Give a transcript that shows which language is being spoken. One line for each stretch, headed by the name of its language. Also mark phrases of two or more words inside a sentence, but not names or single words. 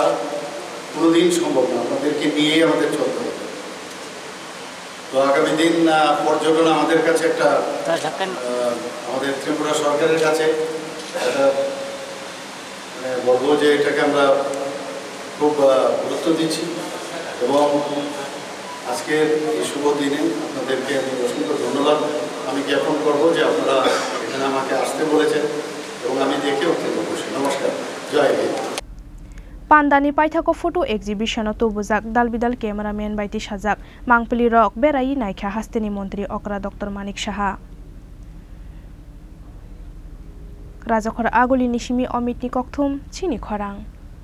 Bangla: কোনোদিন সম্ভব না আপনাদেরকে নিয়েই আমাদের চলতে হবে তো আগামী দিন পর্যটন আমাদের কাছে একটা আমাদের ত্রিপুরা সরকারের কাছে একটা মানে বলবো যে এটাকে আমরা খুব গুরুত্ব দিচ্ছি এবং আজকের এই শুভ দিনে আপনাদেরকে আমি অসংখ্য ধন্যবাদ আমি জ্ঞাপন করবো যে আপনারা এখানে আমাকে আসতে বলেছেন এবং আমি দেখে অত্যন্ত খুশি নমস্কার
Hindi: जय हिन्द
Kok Borok: Pandani Paithako
English: Photo Exhibition
Kok Borok: Tubujak Dalbidal Cameraman Baiti Sajak Mangpili Rok Berai Naikha Hasteni Mantri Okra Dr.Manik Saha Rajakhara Agoli Nishimi Omitni Kokthum Chini Khorang